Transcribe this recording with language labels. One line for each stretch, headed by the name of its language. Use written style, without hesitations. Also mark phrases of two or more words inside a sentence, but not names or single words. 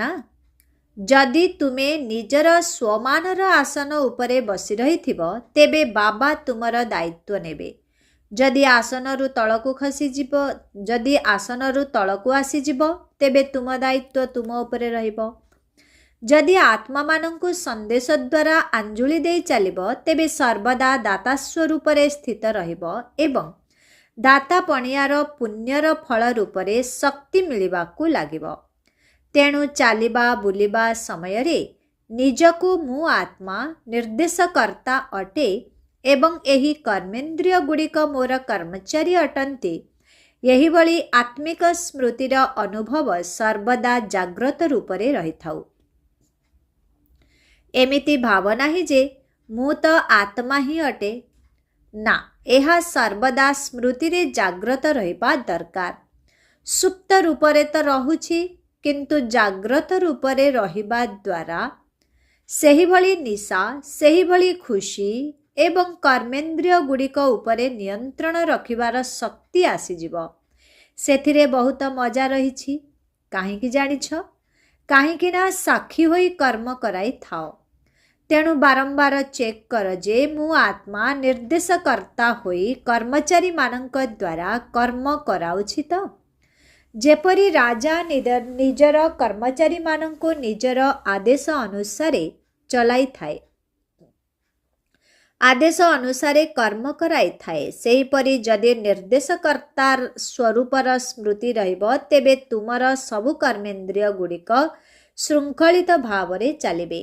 Odia: ଯଦି ତୁମେ ନିଜର ସ୍ୱମାନର ଆସନ ଉପରେ ବସି ରହିଥିବ ତେବେ ବାବା ତୁମର ଦାୟିତ୍ୱ ନେବେ। ଯଦି ଆସନରୁ ତଳକୁ ଖସିଯିବ, ଯଦି ଆସନରୁ ତଳକୁ ଆସିଯିବ ତେବେ ତୁମ ଦାୟିତ୍ୱ ତୁମ ଉପରେ ରହିବ। ଯଦି ଆତ୍ମା ମାନଙ୍କୁ ସନ୍ଦେଶ ଦ୍ୱାରା ଅଞ୍ଜୁଳି ଦେଇ ଚାଲିବ ତେବେ ସର୍ବଦା ଦାତା ସ୍ୱରୂପରେ ସ୍ଥିତ ରହିବ ଏବଂ ଦାତା ପଣିଆର ପୁଣ୍ୟର ଫଳ ରୂପରେ ଶକ୍ତି ମିଳିବାକୁ ଲାଗିବ। ତେଣୁ ଚାଲିବା ବୁଲିବା ସମୟରେ ନିଜକୁ ମୁଁ ଆତ୍ମା ନିର୍ଦ୍ଦେଶକର୍ତ୍ତା ଅଟେ ଏବଂ ଏହି କର୍ମେନ୍ଦ୍ରିୟ ଗୁଡ଼ିକ ମୋର କର୍ମଚାରୀ ଅଟନ୍ତି, ଏହି ଭଳି ଆତ୍ମିକ ସ୍ମୃତିର ଅନୁଭବ ସର୍ବଦା ଜାଗ୍ରତ ରୂପରେ ରହିଥାଉ। ଏମିତି ଭାବନା ହିଁ ଯେ ମୁଁ ତ ଆତ୍ମା ହିଁ ଅଟେ ନା, ଏହା ସର୍ବଦା ସ୍ମୃତି ରେ ଜାଗ୍ରତ ରହିବା ଦରକାର। ସୁପ୍ତ ରୂପରେ ତ ରହୁଛି କିନ୍ତୁ ଜାଗ୍ରତ ରୂପରେ ରହିବା ଦ୍ୱାରା ସେହି ଭଳି ନିଶା, ସେହି ଭଳି ଖୁସି ଏବଂ କର୍ମେନ୍ଦ୍ରିୟ ଗୁଡ଼ିକ ଉପରେ ନିୟନ୍ତ୍ରଣ ରଖିବାର ଶକ୍ତି ଆସିଯିବ। ସେଥିରେ ବହୁତ ମଜା ରହିଛି। କାହିଁକି ଜାଣିଛ? କାହିଁକି ନା ସାକ୍ଷୀ ହୋଇ କର୍ମ କରାଇ ଥାଅ। ତେଣୁ ବାରମ୍ବାର ଚେକ କର ଯେ ମୁଁ ଆତ୍ମା ନିର୍ଦ୍ଦେଶକର୍ତ୍ତା ହୋଇ କର୍ମଚାରୀ ମାନଙ୍କ ଦ୍ୱାରା କର୍ମ କରାଉଛି ତ? ଯେପରି ରାଜା ନିଜର କର୍ମଚାରୀ ମାନଙ୍କୁ ନିଜର ଆଦେଶ ଅନୁସାରେ ଚଳାଇ ଥାଏ, ଆଦେଶ ଅନୁସାରେ କର୍ମ କରାଇ ଥାଏ, ସେହିପରି ଯଦି ନିର୍ଦ୍ଦେଶକର୍ତ୍ତା ସ୍ୱରୂପର ସ୍ମୃତି ରହିବ ତେବେ ତୁମର ସବୁ କର୍ମେନ୍ଦ୍ରିୟ ଗୁଡ଼ିକ ଶୃଙ୍ଖଳିତ ଭାବରେ ଚାଲିବେ।